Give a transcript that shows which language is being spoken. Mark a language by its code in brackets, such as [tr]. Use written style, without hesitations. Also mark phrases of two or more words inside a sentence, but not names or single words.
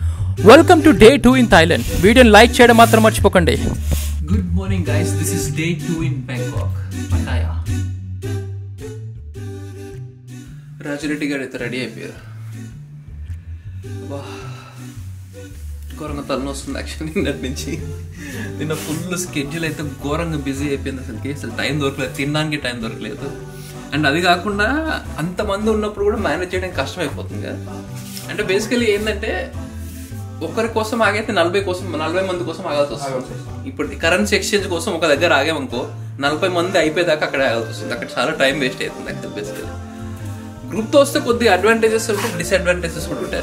[en] Welcome to day 2 in Thailand. [te] Video like చేయడం మాత్రం మర్చిపోకండి. [en] Good morning guys, this is day 2 in Bangkok, Pattaya. [te] Rajareddy గారు ఇట రెడీ అయ్యారు. Vah. ఘోరంగా తల్నొస్తుంది actually నిన్నటి నుంచి. నిన్న [en] full schedule [te] అయితే ఘోరంగా busy అయిపింది అసలు time దొరకలేదు, తిండానికి time దొరకలేదు, tindaniki time dorkaledu. And అది కాకుండా అంతమంది ఉన్నప్పుడు కూడా మేనేజ్ చేయడం కష్టం అయిపోతుంది కదా. అంటే బేసికలీ ఏంటంటే ఒకరి కోసం ఆగైతే 40 మంది కోసం ఆగాల్సి వస్తుంది. ఇప్పుడు [en] currency exchange [te] కోసం ఒక దగ్గర ఆగామనుకో 40 మంది అయిపోయేదాకా అక్కడ ఆగాల్సి వస్తుంది. అక్కడ చాలా టైం వేస్ట్ అవుతుంది [en] actual basically. [te] గ్రూప్తో వస్తే కొద్దిగా అడ్వాంటేజెస్ ఉంటాయి, డిసడ్వాంటేజెస్ కూడా ఉంటాయి.